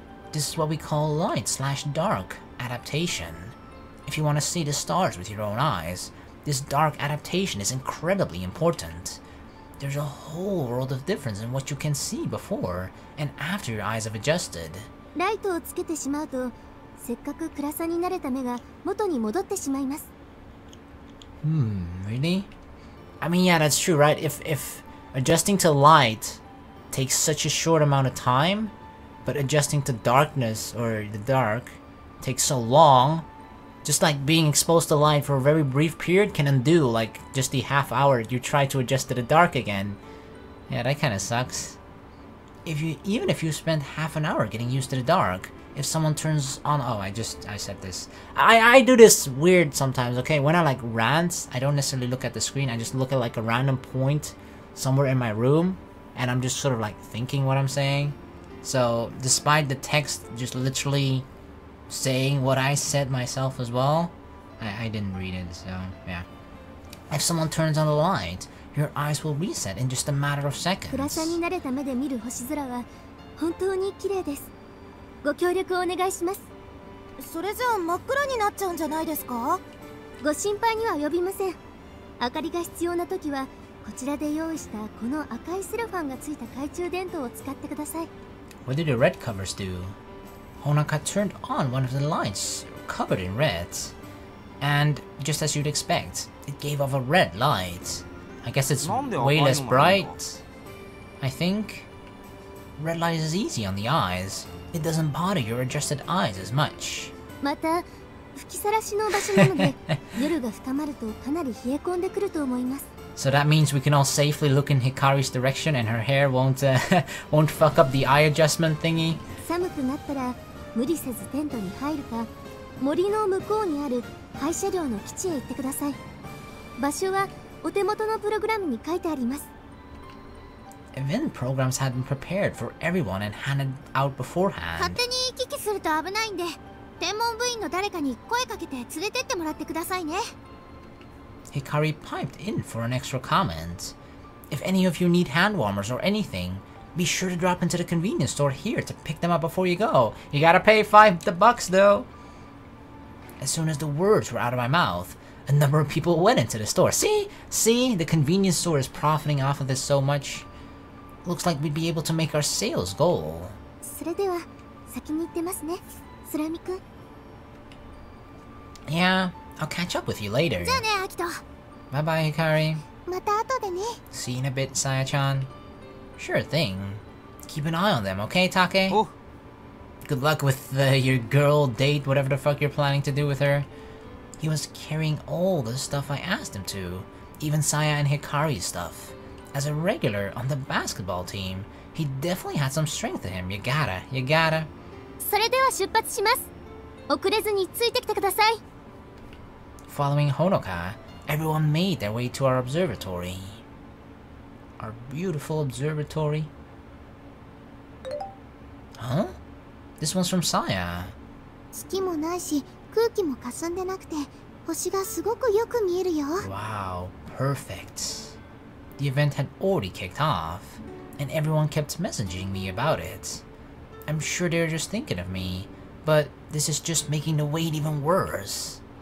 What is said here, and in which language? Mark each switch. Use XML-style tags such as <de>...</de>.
<en>This is what we call light/dark adaptation. If you want to see the stars with your own eyes, this dark adaptation is incredibly important. There's a whole world of difference in what you can see before and after your eyes have adjusted.</en> <ja>ライトをつけてしまうと、せっかく暗さに慣れた目が元に戻ってしまいます。</ja> <en>Really? I mean, yeah, that's true, right? If adjusting to light takes such a short amount of time, but adjusting to darkness or the dark takes so long, just like being exposed to light for a very brief period can undo like just the half hour you try to adjust to the dark again. Yeah, that kind of sucks. Even if you spend half an hour getting used to the dark, if someone turns on, I said this. I do this weird sometimes, okay? When I like rant, I don't necessarily look at the screen, I just look at like a random point somewhere in my room, and I'm just sort of like thinking what I'm saying. So, despite the text just literally saying what I said myself as well, I didn't read it, so yeah. If someone turns on the light, your eyes will reset in just a matter of seconds.</en> <ja>暗さに慣れた目で見る星空は本当に綺麗です。ご協力をお願いします。それじゃあ真っ暗になっちゃうんじゃないですか？ご心配には及びません。明かりが必要な時はこちらで用意したこの赤いセロファンがついた懐中電灯を使ってください。</ja> <en>What did the red covers do? Honaka turned on one of the lights covered in red, and just as you'd expect, it gave off a red light. I guess it's way less bright. I think red light is easy on the eyes. It doesn't bother your adjusted eyes as much.</en> <ja>また吹きさらしの場所なので夜が深まるとかなり冷え込んでくると思います。</ja> <en>So that means we can all safely look in Hikari's direction and her hair won't fuck up the eye adjustment thingy.</en> <ja>寒くなったら無理せずテントに入るか森の向こうにある廃車両の基地へ行ってください。場所はお手元のプログラムに書いてあります。</ja> <en>Event programs had been prepared for everyone and handed out beforehand.</en> <ja>勝手に行き来すると危ないんで天文部員の誰かに声かけて連れてってもらってくださいね。</ja> <en>Hikari piped in for an extra comment. If any of you need hand warmers or anything, be sure to drop into the convenience store here to pick them up before you go. You gotta pay $5 though. As soon as the words were out of my mouth, a number of people went into the store. See? The convenience store is profiting off of this so much. Looks like we'd be able to make our sales goal.</en> <ja>それでは先に行ってますね、スラミ君。</ja> <en>Yeah, I'll catch up with you later.</en> <ja>じゃあね、アキト。</ja> <en>Bye bye, Hikari.</en> <ja>また後でね。</ja> <en>See you in a bit, Saya-chan. Sure thing. Keep an eye on them, okay, Take? Oh. Good luck with your girl date, whatever the fuck you're planning to do with her. He was carrying all the stuff I asked him to, even Saya and Hikari's stuff. As a regular on the basketball team, he definitely had some strength to him. You gotta.</en> <ja>それでは出発します。遅れずについてきてください。</ja> <en>Following Honoka, everyone made their way to our observatory. Our beautiful observatory. Huh? This one's from Saya.</en> <ja>月もないし、空気も霞んでなくて、星がすごくよく見えるよ。</ja> <en>Wow, perfect. The event had already kicked off, and everyone kept messaging me about it. I'm sure they're just thinking of me, but this is just making the wait even worse.</en>